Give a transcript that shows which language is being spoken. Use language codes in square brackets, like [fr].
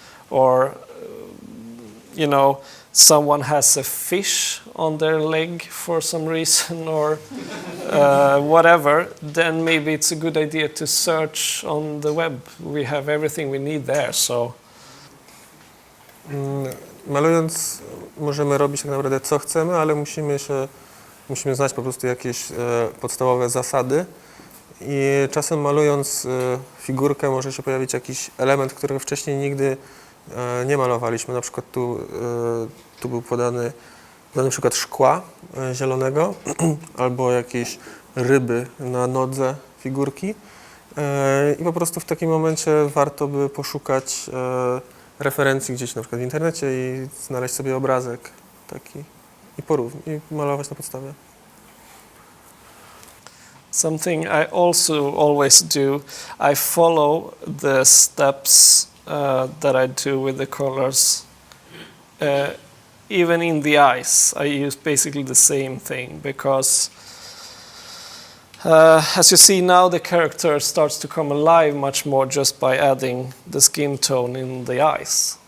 [en] Or, you know, someone has a fish on their leg for some reason or whatever, then maybe it's a good idea to search on the web. We have everything we need there, so... [pl] Malując możemy robić tak naprawdę co chcemy, ale musimy znać po prostu jakieś podstawowe zasady i czasem malując figurkę może się pojawić jakiś element, którego wcześniej nigdy nie malowaliśmy. Na przykład tu był podany przykład szkła zielonego albo jakiejś ryby na nodze figurki i po prostu w takim momencie warto by poszukać referencji gdzieś na przykład w internecie i znaleźć sobie obrazek taki i malować na podstawie. [en] Something I also always do, I follow the steps that I do with the colors. Even in the eyes, I use basically the same thing because as you see now, the character starts to come alive much more just by adding the skin tone in the eyes.